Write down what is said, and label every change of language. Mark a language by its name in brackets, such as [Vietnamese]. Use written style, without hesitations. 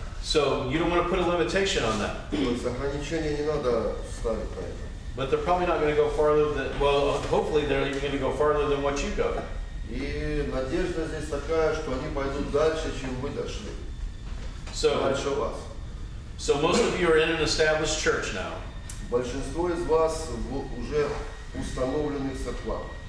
[English] So you don't want to put a limitation on that. [Russian] То есть ограничения не надо ставить на это. [English] But they're probably not going to go farther than, well, hopefully they're even going to go farther than what you go. [Russian] И надежда здесь такая, что они пойдут дальше, чем вы дошли. Дальше вас. [English] So most of you are in an established church now. [Russian] Большинство из вас в уже установленных церквах.